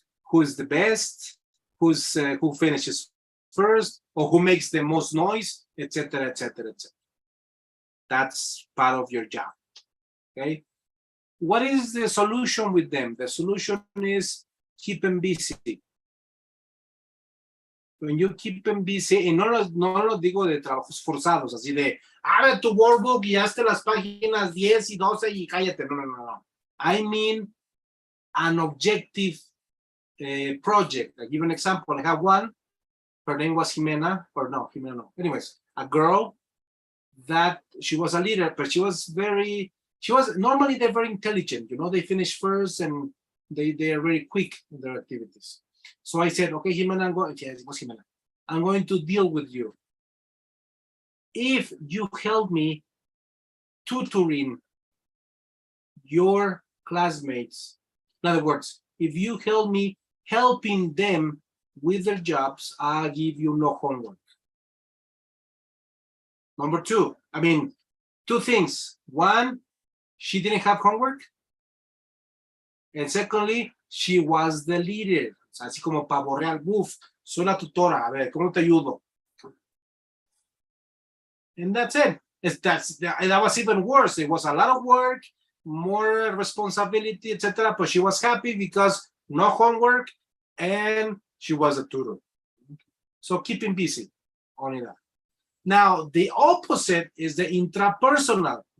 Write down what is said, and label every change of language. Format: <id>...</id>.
<en>who is the best, who finishes first, or who makes the most noise, etc., etc., etc. That's part of your job. Okay. What is the solution with them? The solution is keep them busy. When you keep them busy,</en> <es>y no lo digo de trabajos forzados, así de, abre tu workbook y hazte las páginas 10 y 12 y cállate.</es> <en>No. I mean an objective project. I give an example. I have one. Her name was Jimena, or no, Jimena, no. Anyways, a girl that she was a leader, but she was normally they're very intelligent, you know, they finish first and they are very quick in their activities. So I said, okay, Jimena, I'm going to deal with you. If you help me tutoring your classmates, in other words, if you help me helping them with their jobs, I'll give you no homework. Number two, two things. One, she didn't have homework. And secondly, she was the leader.</en> <es>O sea, así como pavo real, buf, soy la tutora, a ver, ¿cómo te ayudo?</es> <en>And that's it. That was even worse. It was a lot of work, more responsibility, etc. But she was happy because no homework and she was a tutor. So keep him busy, only that. Now, the opposite is the intrapersonal.</en>